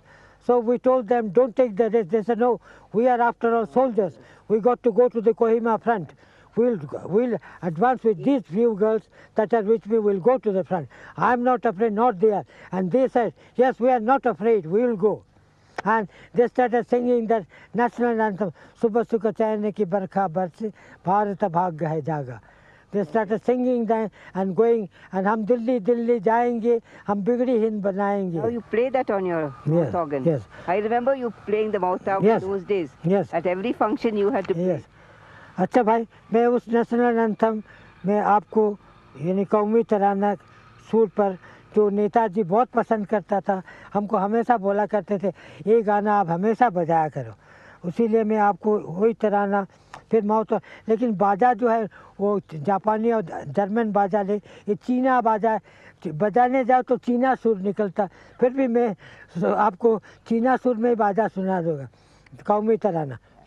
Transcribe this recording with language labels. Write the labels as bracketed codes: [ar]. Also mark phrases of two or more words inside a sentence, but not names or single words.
[en] So we told them, don't take the risk. They said, no, we are after all soldiers. We got to go to the Kohima front. We'll advance with these few girls that are with me, will go to the front. I'm not afraid, not they are. And they said, yes, we are not afraid, we will go. And they started singing that national anthem, [hi] शुभ सुख चैन की बरखा बरसी, भारत भाग्य है जागा. [en] They started singing that and going, and [hi] हम दिल्ली दिल्ली जाएंगे, हम बिगड़ी हिंद बनाएंगे. [en] Now you play that on your mouth organ. Yes. I remember you playing the mouth organ in those days. Yes. At every function you had to play. Yes. [hi] अच्छा भाई, मैं उस [en] national anthem [hi] में आपको यानी कौमी तराना सूर पर जो नेताजी बहुत पसंद करता था, हमको हमेशा बोला करते थे, ये गाना आप हमेशा बजाया करो, उसीलिए मैं आपको वही तराना फिर माउथ, लेकिन बाजा जो है वो जापानी और जर्मन बाजा ले, ये चीना बाजा बजाने जाओ तो चीना सुर निकलता, फिर भी मैं आपको चीना सुर में बाजा सुना दूंगा, कौमी तराना।